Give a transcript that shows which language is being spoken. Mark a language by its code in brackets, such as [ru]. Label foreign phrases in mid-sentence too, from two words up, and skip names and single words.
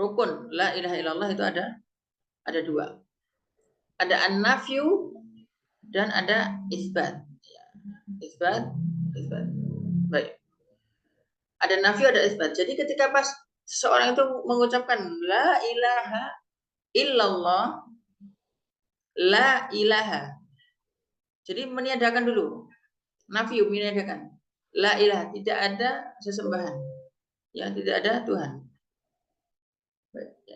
[id] Rukun [ar] لا إله إلا الله [id] itu ada 2. Ada an-nafyu dan ada isbat. Ya. Isbat. Baik. Ada nafyu, ada isbat. Jadi ketika pas seseorang itu mengucapkan [ar] لا إله إلا الله، لا إله. [id] Jadi meniadakan dulu. Nafi meniadakan. [ar] لا إله, [id] tidak ada sesembahan. Ya, tidak ada Tuhan. Baik, ya.